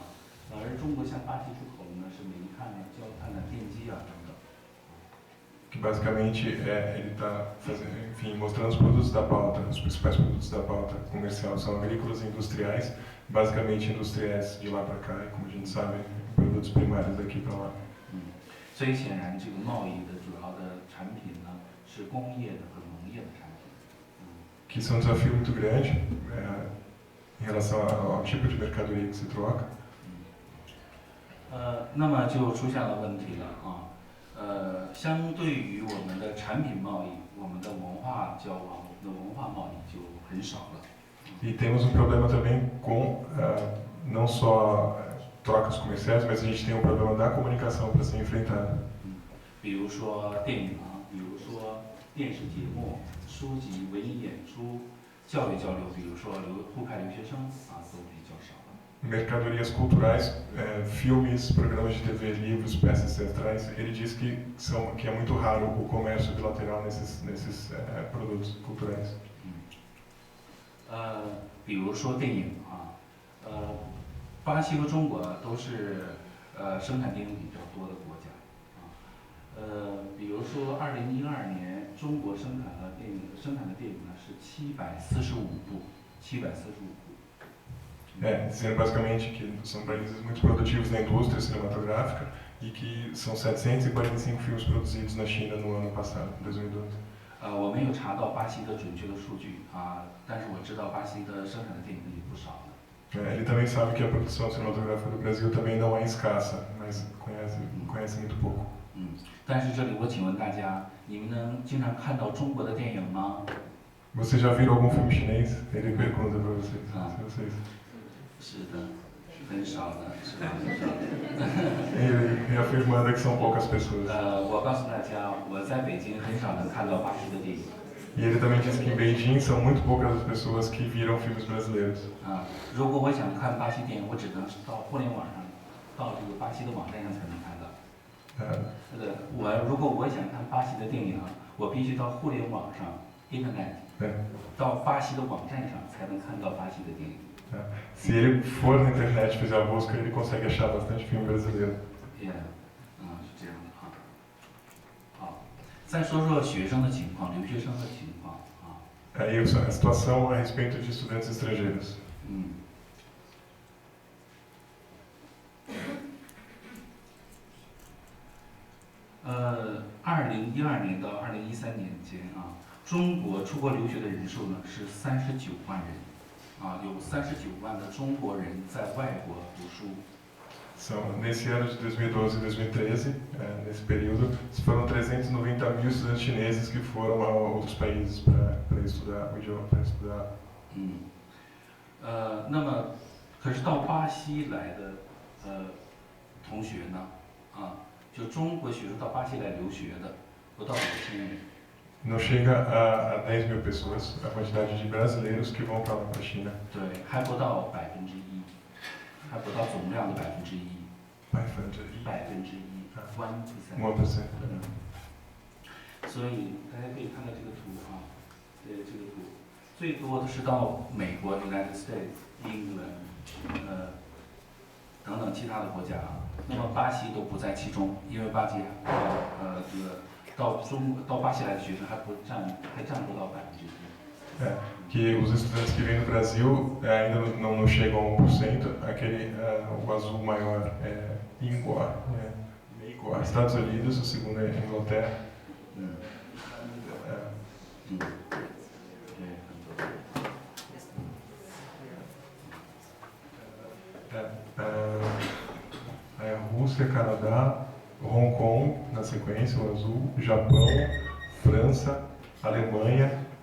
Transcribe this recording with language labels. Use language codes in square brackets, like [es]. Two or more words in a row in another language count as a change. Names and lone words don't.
[zh] 而中国向巴西出口呢是煤炭、焦炭、电机等等。 [pt] Que basicamente ele está mostrando os produtos da pauta, os principais produtos da pauta comercial são agrícolas e industriais, basicamente industriais de lá para cá, e como a gente sabe, produtos primários daqui para lá. [zh] 所以显然，这个贸易的主要的产品呢是工业的和农业的产品。 [pt] Que isso é um desafio muito grande em relação ao tipo de mercadoria que se troca. [zh] 那么就出现了问题了相对于我们的产品贸易，我们的文化交往、我们的文化贸易就很少了。 [pt] E temos problema também com não só trocas comerciais, mas a gente tem problema da comunicação para ser enfrentado. [zh] 比如说电影比如说电视节目、书籍、文艺演出、教育交流，比如说互派留学生都比较少。 [pt] Mercadorias culturais, filmes, programas de TV, livros, peças teatrais. Ele diz que é muito raro o comércio bilateral nesses produtos culturais. [zh] 比如说电影巴西和中国都是生产电影比较多的国家比如说2012年，中国生产的电影呢是745部，745部。 [pt] Dizendo basicamente que são países muito produtivos na indústria cinematográfica e que são 745 filmes produzidos na China no ano passado, 2012. [zh] 我没有查到巴西的准确的数据但是我知道巴西的生产的电影也不少的。 [pt] Ele também sabe que a produção cinematográfica do Brasil também não é escassa, mas conhece muito pouco. [zh] 但是这里我请问大家，你们能经常看到中国的电影吗？ [pt] Você já viu algum filme chinês? Ele pergunta para vocês. [zh] 是的，很少的，是吧？ [pt] Ele afirmando que são poucas pessoas. [zh] 我告诉大家，我在北京很少能看到巴西的电影。 [pt] E ele também diz que em Beijing são muito poucas as pessoas que viram filmes brasileiros. [zh] 如果我想看巴西电影，我只能到互联网上，到这个巴西的网站上才能看到。如果我想看巴西的电影我必须到互联网上 Internet， 到巴西的网站上才能看到巴西的电影。 [pt] Se ele for na internet e fizer a busca, ele consegue achar bastante filme brasileiro. [zh] 是这样的好，再说说学生的情况，留学生的情况 [pt] Aí a situação a respeito de estudantes estrangeiros. [zh] 2012 年到2013年间中国出国留学的人数呢是39万人。有39万的中国人在外国读书。 [pt] Nesse ano de 2012 e 2013, nesse período, foram 390 mil estudantes chineses que foram a outros países para estudar o idioma, para estudar. [zh] 那么，可是到巴西来的同学呢就中国学生到巴西来留学的不到5000人。 [pt] Não chega a 10 mil pessoas a quantidade de brasileiros que vão para lá, para a China. [zh] 对，还不到1%，还不到总量的1%。1%。所以大家可以看到这个图这个图，最多的是到美国 United States、England，等等其他的国家那么巴西都不在其中，因为巴西到巴西来的学生还占不到1%。 [pt] Que os estudantes que vêm do Brasil ainda não chegam a 1%. O azul maior é Ingor, Estados Unidos, o segundo é Inglaterra. A Rússia, Canadá, Hong Kong na sequência, o azul, Japão, França, Alemanha.